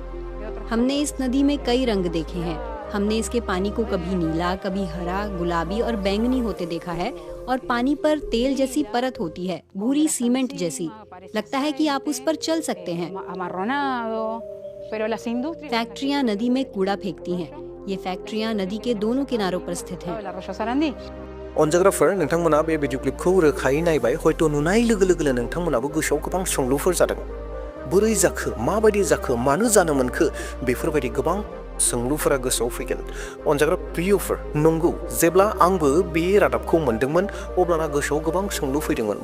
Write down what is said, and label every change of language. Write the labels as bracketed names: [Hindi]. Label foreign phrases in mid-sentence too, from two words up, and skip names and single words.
[Hindi] हमने इस नदी में कई रंग देखे हैं। हमने इसके पानी को कभी नीला, कभी हरा, गुलाबी और बैंगनी होते देखा है और पानी पर तेल जैसी परत होती है, भूरी सीमेंट जैसी। लगता है कि आप उस पर चल सकते हैं। फैक्ट्रियां नदी में कूड़ा फेंकती हैं। ये फैक्ट्रियां नदी के दोनों किनारों पर स्थित हैं। [Bodo] अनजाग्राफोर नोंथांमोना बे भिडिअ क्लिपखौ रोखायै नायबाय हयथ' नुनाय लोगो लोगोनो नोंथांमोनाबो गोसोआव गोबां सोंलुफोर जादों बोरै जाखो माबायदि जाखो मानो जानो मोनखो बेफोरबायदि गोबां सोंलुफोरा गोसोआव फैगोन अनजाग्रा प्रियफोर नंगौ जेब्ला आंबो बे रादाबखौ मोनदोंमोन अब्लाना गोसोआव गोबां सोंलु फैदोंमोन